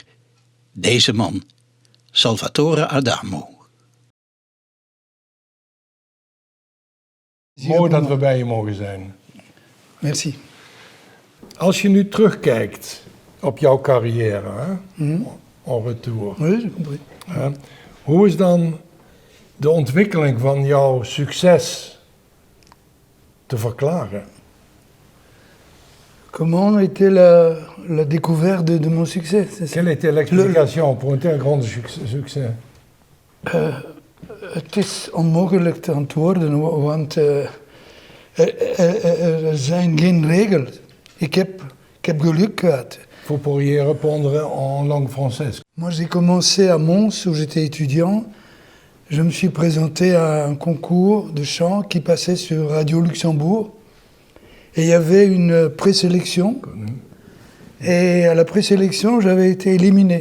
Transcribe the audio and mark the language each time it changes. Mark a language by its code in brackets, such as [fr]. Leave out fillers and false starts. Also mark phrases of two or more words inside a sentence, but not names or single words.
[nl] Deze man, Salvatore Adamo. Mooi dat we bij je mogen zijn. [fr] Merci. [nl] Als je nu terugkijkt op jouw carrière, hè? [fr] En retour. Oui, j'ai compris. [nl] Hoe is dan de ontwikkeling van jouw succes te verklaren? [fr] Comment était la découverte de mon succès? Quelle était l'explication pour un tel grand succès? [nl] Het is onmogelijk te antwoorden, want er zijn geen regels. Ik heb geluk gehad. [fr] Vous pourriez répondre en langue française. Moi, j'ai commencé à Mons, où j'étais étudiant. Je me suis présenté à un concours de chant qui passait sur Radio Luxembourg. Et il y avait une présélection. Et à la présélection, j'avais été éliminé.